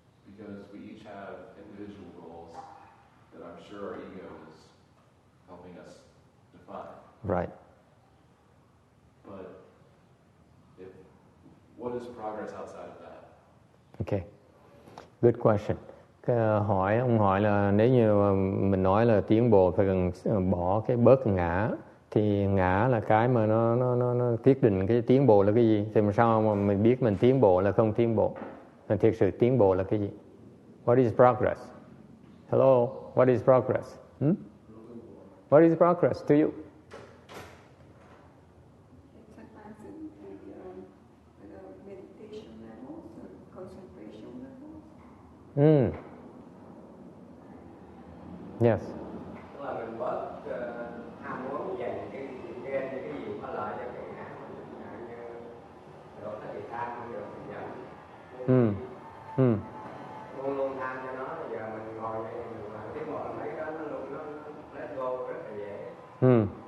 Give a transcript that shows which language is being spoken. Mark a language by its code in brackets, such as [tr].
[en] Because we each have individual goals that I'm sure our ego is helping us define. Right. But what is progress outside of that? Okay. Good question. [vi] Ông hỏi là nếu như mình nói là tiến bộ phải cần bỏ cái bớt ngã, thì ngã là cái mà nó quyết định cái tiến bộ là cái gì. Thì mà sao mà mình biết mình tiến bộ là không tiến bộ? Mình thực sự tiến bộ là cái gì? [en] What is progress? Hello, what is progress? What is progress to you? It's advancing the meditation levels and concentration levels. Yes. [vi] Tức là mình bớt ham muốn dành cái gì có lợi cho người khác, như rồi cái gì tham rồi mình giận. Luôn luôn tham cho nó. Bây giờ mình ngồi đây mình làm tiến bộ mấy cái nó luôn nó [en] let go [vi] rất là dễ.